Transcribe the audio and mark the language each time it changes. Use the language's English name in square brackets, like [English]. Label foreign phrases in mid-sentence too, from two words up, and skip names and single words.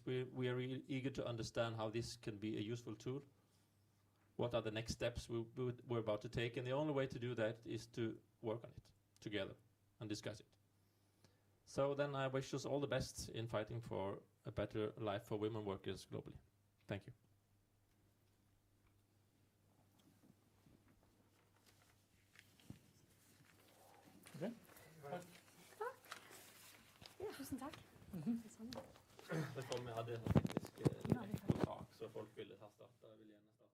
[English] We are really eager to understand how this can be a useful tool. What are the next steps we're about to take? And the only way to do that is to work on it together and discuss it. So then I wish us all the best in fighting for a better life for women workers globally. Thank you. Okay. [Norwegian] Tusen takk. Det kom, jeg hadde en teknisk sak, så folk ville ha startet. Jeg vil gjerne